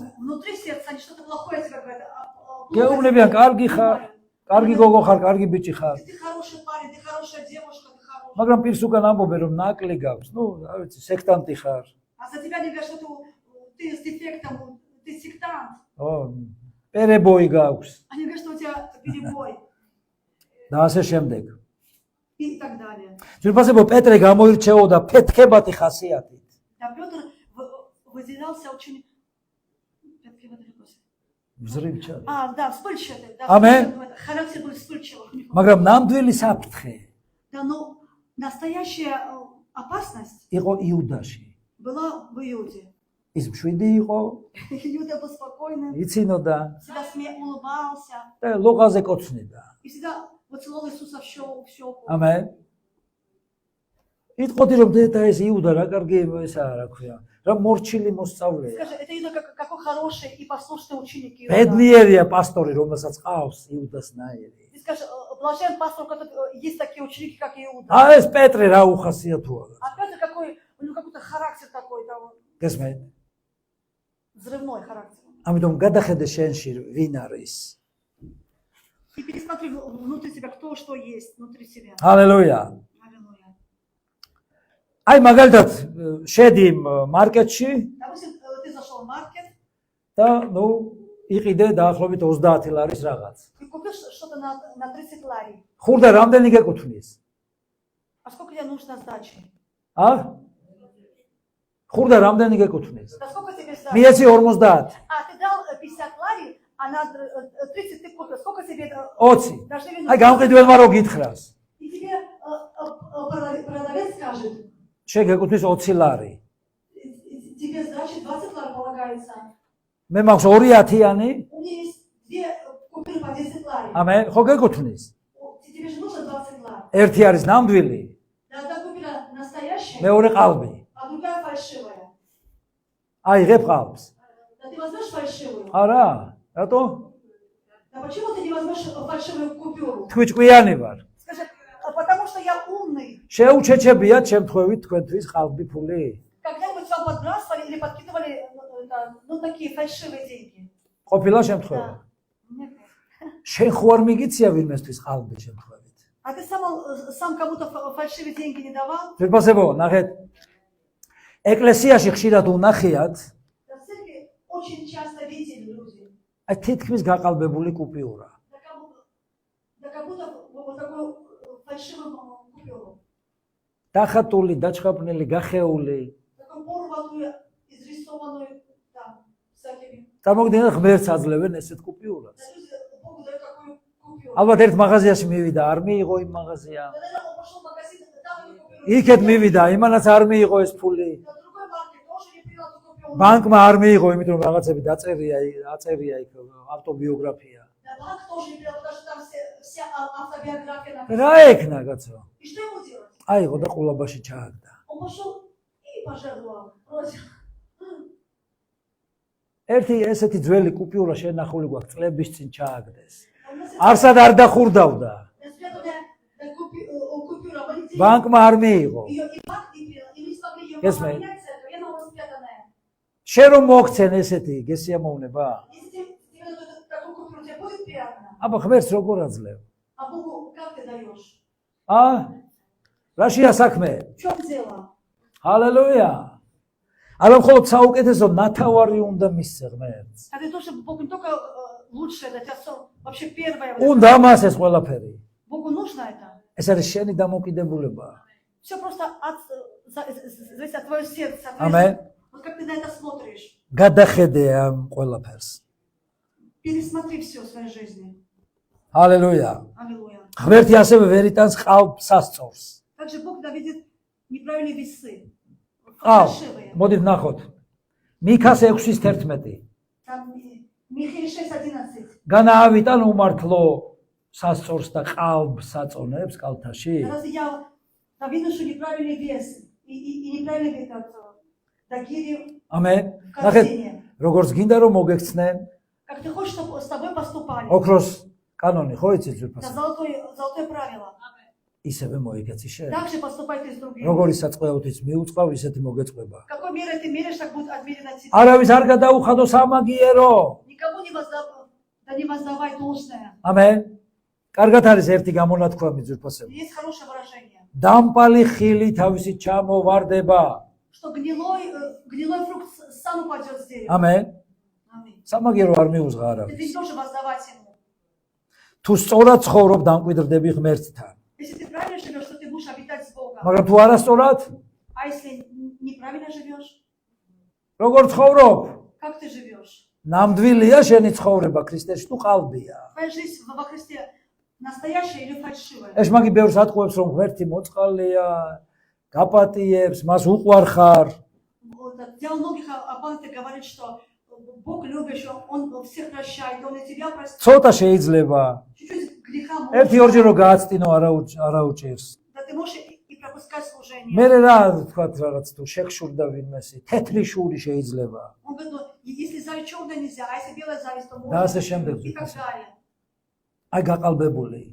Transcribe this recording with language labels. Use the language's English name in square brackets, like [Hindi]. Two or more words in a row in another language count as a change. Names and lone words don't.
[Russian] внутри сердца они что-то плохое тебе говорят. [Georgian] გეუბნებიან კარგი ხარ კარგი გოგო ხარ კარგი ბიჭი ხარ [Russian] Ты хороший парень, ты хорошая девушка, ты хороший. [Georgian] მაგრამ პირს უკან ამბობენ რომ ნაკლი გაქვს ნუ რა ვიცი სექტანტი ხარ [Russian] А за тебя они говорят, что ты с дефектом, ты сектант. [Georgian] ო პერებოი გაქვს [Russian] Они говорят, что у тебя перебой [Georgian] და ასე შემდეგ [Russian] и так далее. [Georgian] ძვირფასებო პეტრე გამოირჩეოდა ფეთქებათი ხასიათით [Russian] Да, Петр выделялся очень... [Georgian] მზრივჩად [Russian] Да, вспыльчивый. Да, Аминь. характер был вспыльчивый. [Georgian] მაგრამ ნამდვილი საფრთხე [Russian] Да, но настоящая опасность [Georgian] იყო იუდაში [Russian] была в Иуде. [Georgian] ის მშვიდი იყო, [Russian] Иуда был спокойным, [Georgian] იცინოდა [Russian] всегда улыбался. [Georgian] და ლოყაზე კოცნიდა. [Russian] И всегда вот целовал Иисуса в щеку. [Georgian] ამენ. იტყოდი რომ და ეს იუდა რა კარგი ესა რა ქვია. რა მორჩილი მოსწავლეა. [Russian] Скажи, это Иуда какой хороший и послушный ученик Иуда. [Georgian] ბედნიერია პასტორი, რომელსაც ყავს იუდას ნაირი. [Russian] Ты скажи, блажен пастор, у которого есть такие ученики, как Иуда. [Georgian] ეს პეტრე რა უხასიათოა. [Russian] А Петр какой, у него какой-то характер такой, там, [Georgian] გესმენთ? [Russian] взрывной характер. [Georgian] ამიტომ გადახედე შენში ვინ არის. [Russian] И пересмотри внутри себя, кто что есть внутри себя. [Georgian] ჰალელუია. [Russian] Аллилуйя. [Georgian] აი მაგალითად შედი მარკეტში [Russian] Допустим, ты зашел в маркет [Georgian] და ნუ იყიდე დაახლოებით 30 ლარის რაღაც. [Russian] и купил что-то на 30 лари. [Georgian] ხურდა რამდენი გეკუთვნის? [Russian] А сколько тебе нужно сдачи? [Georgian] ხურდა რამდენი გეკუთვნის? [Russian] Да сколько тебе сдачи? [Georgian] მიეცი 50. [Russian] А, ты дал 50 лари, а на 30 ты купил. Сколько тебе? 20. Должны [Georgian] აი გამყიდველმა რო გითხრას. [Russian] И тебе продавец скажет, [Georgian] შეგეკუთვნის 20 ლარი. [Russian] тебе сдачи 20 лар полагается. [Georgian] მე მაქვს 2-10-იანი. [Russian] У меня есть две купюры по 10 лари. [Georgian] ამე ხო გეკუთვნის? [Russian] Тебе же нужно 20 лар. [Georgian] ერთი არის ნამდვილი, [Russian] Да, одна купюра настоящая, [Georgian] მეორე ყალბი. [Russian] а другая фальшивая. [Georgian] აიღებ ყალბს. [Russian] Да ты возьмешь фальшивую? [Georgian] არა, რატო? [Russian] Да почему ты не возьмешь фальшивую купюру? [Georgian] თქვი ჭკვიანი ვარ. [Russian] Скажи, потому что я умный. [Georgian] შეუჩეჩებიათ შემთხვევით თქვენთვის ყალბი ფული? [Russian] Когда-нибудь вам подбрасывали или подкидывали ну такие фальшивые деньги? [Georgian] ყოფილა შემთხვევა. [Russian] Да. Нет. [Georgian] შენ ხო არ მიგიცია ვინმესთვის ყალბი შემთხვევით? [Russian] А ты сам кому-то фальшивые деньги не давал? [Georgian] ფერფასებო, ნახეთ. ეკლესიაში ხშირად უნახიათ, [Russian] Да, в церкви очень часто видели люди. [Georgian] აი თითქმის გაყალბებული კუპიურა. [Russian] Да как будто вот такую фальшивую купюру. [Georgian] დახატული, დაჩხაპნილი, გახეული. [Russian] Такую порванную, изрисованную, там, всякими. [Georgian] წარმოგიდგენთ ღმერთს აძლევენ ესეთ კუპიურას. [Russian] Да, люди Богу дают такую купюру. [Georgian] ალბათ ერთ მაღაზიაში მივიდა, არ მიიღო იმ მაღაზია. [Russian] Да, наверное, он пошел в магазин, там эту купюру. [Georgian] იქეთ მივიდა, იმანაც არ მიიღო ეს ფული. [Russian] Да, другой маркет тоже не принял эту купюру. [Georgian] ბანკმა არ მიიღო, იმიტომ რომ რაღაცები აწერია იქ ავტობიოგრაფია. [Russian] Да, банк тоже не принял, потому что там вся автобиография написана. [Georgian] რა ეკნა კაცო? [Russian] И что ему делать? [Georgian] აიღო და ყულაბაში ჩააგდა. [Russian] Он пошел и пожертвовал. Бросил. [Georgian] ერთი ესეთი ძველი კუპიურა შენახული გვაქვს წლების წინ ჩააგდეს. [Russian] Он нас [Georgian] არსად არ დახურდავდა. [Russian] купюра, полетели. [Georgian] ბანკმა არ მიიღო. [Russian] Ее и банк не принял, и не смогли ее [English] Yes, ma'am. [Russian] поменять церковь. Я думала, спрятанная. [Georgian] შენ რომ მოგცენ ესეთი გესიამოვნება? [Russian] Если тебе дадут такую купюру, тебе будет приятно? [Georgian] აბა ღმერთს როგორ აძლევ? [Russian] А Богу как ты даешь? [Georgian] რაშია საქმე? [Russian] В чем дело? [Georgian] ჰალელუია. არა მხოლოდ საუკეთესო ნათავარი უნდა მისცე ღმერთს. [Russian] А ты тоже Богу не только лучшее дать, а вообще первое. [Georgian] უნდა მას ეს ყველაფერი. [Russian] Богу нужно это. [Georgian] ეს არის შენი დამოკიდებულება. [Russian] Все просто зависит от твоего сердца. Аминь. Вот как ты на это смотришь. [Georgian] გადახედე ამ ყველაფერს. [Russian] Пересмотри все в своей жизни. [Georgian] ჰალელუია. [Russian] Аллилуйя. [Georgian] ღმერთი ასევე ვერ იტანს ყალბს სასწორს. [Russian] Также Бог доведет неправильные весы. [Georgian] ყალ. [Russian] Фальшивые. [Georgian] მოდით ნახოთ. მიქას 6:11. [Russian] Там Михаил 6:11. [Georgian] განაავიტან უმართლო სასწორს და ყალბს საწონებს კალთაში. [Russian] Разве я выношу неправильный вес и неправильный этот дагири [Georgian] ამენ. [Russian] в [Georgian] ნახეთ, [Russian] корзине? [Georgian] როგორც გინდა რომ მოგექცნენ, [Russian] Как ты хочешь, чтобы с тобой поступали? [Georgian] ოქროს კანონი ხო იცით [Russian] Это [Georgian] ძვირფასი? [Russian] золотое правило. [Georgian] ისევე მოიგეცი შენ. [Russian] Так же поступайте с другими. [Georgian] როგორი საწყევთიც მიუწყავ, ისეთი მოგეწყება. [Russian] Какой мерой ты меришь, так будет отмерено тебе. [Georgian] არავის არ გადაუხადო სამაგიერო. [Russian] Никому не воздавай должное. [Georgian] ამენ. კარგად არის ერთი გამონათქვამი ძვირფასები. [Russian] Есть хорошее выражение, [Georgian] დამპალი ხილი თავისი ჩამოვარდება. [Russian] что гнилой фрукт сам упадет с дерева. [Georgian] ამენ. [Russian] Аминь. [Georgian] სამაგიერო არ მიუძღა [Russian] Ты [Georgian] არავის. [Russian] не должен воздавать ему. [Georgian] თუ სწორად ცხოვრობ, დამკვიდრდები ღმერთთან. [Russian] Если ты правильно живешь, то ты будешь обитать с Богом. [Georgian] მაგრამ თუ არასწორად, [Russian] А если неправильно живешь, [Georgian] როგორ ცხოვრობ? [Russian] как ты живешь? [Georgian] ნამდვილია შენი ცხოვრება ქრისტეში თუ ყალბია? [Russian] Твоя жизнь во Христе настоящая или фальшивая? [Georgian] ეს მაგი ბევრს ატყუებს რომ ღმერთი მოწყალია, გაპატიებს, მას უყვარხარ, [Russian] Для многих оппонентов говорит, что Бог любящий, Он всех прощает, Он и тебя простит. [Georgian] ცოტა შეიძლება. [Russian] Чуть-чуть греха можно. [Georgian] ერთი-ორჯერ რო გააცდინო არა უჭერს. [Russian] Да ты можешь и пропускать служение. [Georgian] მე რა თქვა რაღაც თუ შეხშურდა ვინმესი, თეთრი შური შეიძლება. [Russian] Он говорит, ну, если зависть черная нельзя, а если белая зависть, то [Georgian] და ასე [Russian] можно. [Georgian] შემდეგ. [Russian] И так далее. [Georgian] აი გაყალბებული.